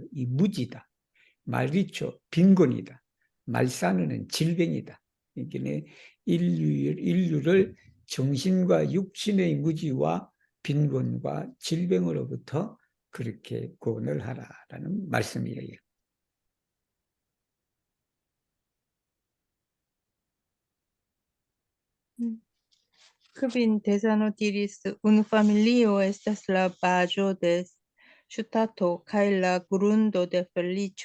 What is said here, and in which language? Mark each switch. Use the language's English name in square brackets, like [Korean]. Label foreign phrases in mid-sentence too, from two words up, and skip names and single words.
[Korean] 이 무지다. 말리초 빈곤이다. 말사는 질병이다. 그러니까 인류를 정신과 육신의 무지와 빈곤과 질병으로부터 그렇게 구원을 하라라는 말씀이에요. [Esperanto] Kvin tesano diris un familio estas la bazo de ŝtato kaj la grundo de feliĉo.